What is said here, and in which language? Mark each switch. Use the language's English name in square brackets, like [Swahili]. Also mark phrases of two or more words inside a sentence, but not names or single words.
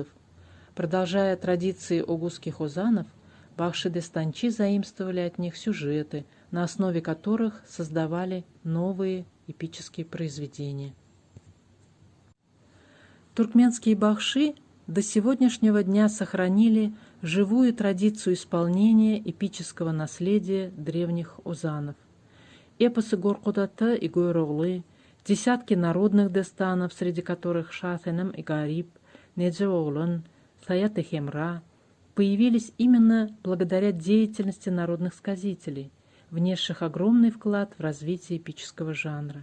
[Russian] Продолжая традиции угузских озанов, Бахши-Дестанчи заимствовали от них сюжеты, на основе которых создавали новые эпические произведения. Туркменские бахши до сегодняшнего дня сохранили живую традицию исполнения эпического наследия древних озанов. Эпосы Горкудата и Гойроглы, десятки народных дестанов, среди которых Шахенем и Гариб, Неджеоглан, Саят и Хемра, появились именно благодаря деятельности народных сказителей, внесших огромный вклад в развитие эпического жанра.